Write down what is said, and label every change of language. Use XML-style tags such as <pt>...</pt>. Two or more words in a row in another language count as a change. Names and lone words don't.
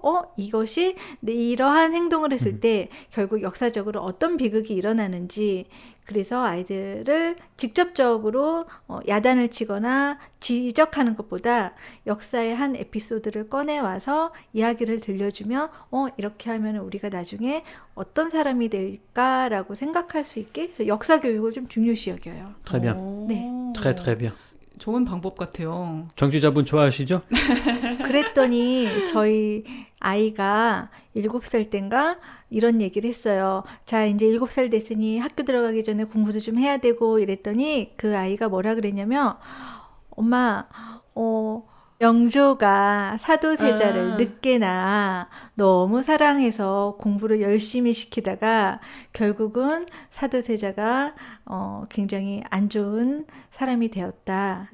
<ko>이것이 이러한 행동을 했을 때 결국 역사적으로 어떤 비극이 일어나는지 그래서 아이들을 직접적으로 야단을 치거나 지적하는 것보다 역사의 한 에피소드를 꺼내와서 이야기를 들려주면 이렇게 하면 우리가 나중에 어떤 사람이 될까라고 생각할 수 있게 그래서 역사 교육을 좀 중요시 여겨요.</ko> <fr>Très bien.</fr> <ko>네.</ko> <fr>Très très bien.</fr> <ko>좋은 방법 같아요. 정치자분 좋아하시죠? 그랬더니 저희 아이가 7살 땐가 이런 얘기를 했어요. 자, 이제 7살 됐으니 학교 들어가기 전에 공부도 좀 해야 되고 이랬더니 그 아이가 뭐라 그랬냐면 엄마, 영조가 사도세자를 늦게 낳아 너무 사랑해서 공부를 열심히 시키다가 결국은 사도세자가 굉장히 안 좋은 사람이 되었다.</ko>